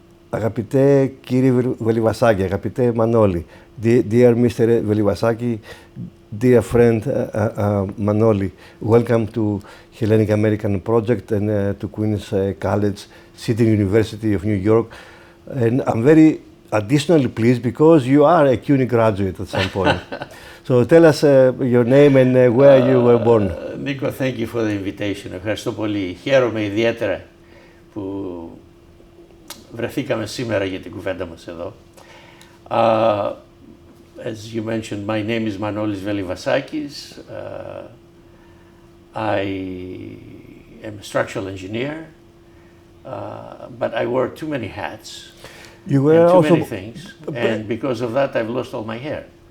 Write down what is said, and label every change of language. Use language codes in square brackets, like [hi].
[el] Αγαπητέ κύριε Βελιβασάκη, αγαπητέ Μανώλη, [en] dear Mr. Velivasakis, dear friend Manoli, welcome to Hellenic American Project and to Queen's College, City University of New York. And I'm very additionally pleased because you are a CUNY graduate at some point. So tell us your name and where you were born. Nico, thank you for the invitation. [el] Ευχαριστώ πολύ. Χαίρομαι ιδιαίτερα που βρεθήκαμε σήμερα για την κουβέντα μας εδώ. [en] As you mentioned, my name is Manolis Velivasakis. I am a structural engineer, but I wear too many hats. You were too also many things, and because of that, I've lost all my hair.